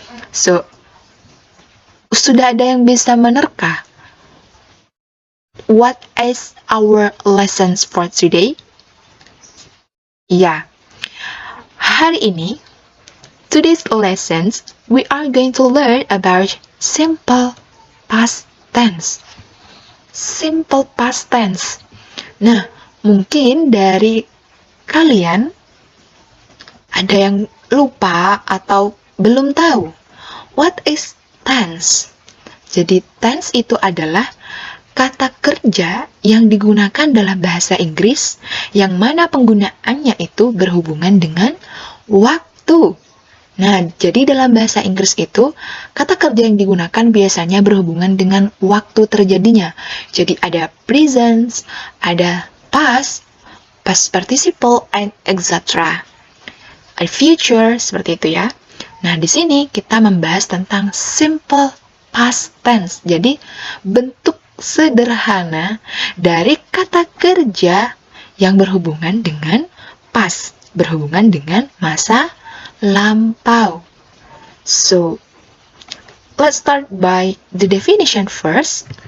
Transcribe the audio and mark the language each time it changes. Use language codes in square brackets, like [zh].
[id] So, sudah ada yang bisa menerka? [en] What is our lessons for today? [id] Ya, hari ini, [en] today's lessons, we are going to learn about simple past tense. Simple past tense. [id] Nah, mungkin dari kalian ada yang lupa atau belum tahu [en] what is tense. [id] Jadi tense itu adalah kata kerja yang digunakan dalam bahasa Inggris yang mana penggunaannya itu berhubungan dengan waktu. Nah, jadi dalam bahasa Inggris itu, kata kerja yang digunakan biasanya berhubungan dengan waktu terjadinya. Jadi ada present, ada past, past participle, and etc. Ada future, seperti itu ya. Nah, di sini kita membahas tentang simple past tense. Jadi, bentuk sederhana dari kata kerja yang berhubungan dengan past, berhubungan dengan masa lampau. [en] So, let's start by the definition first.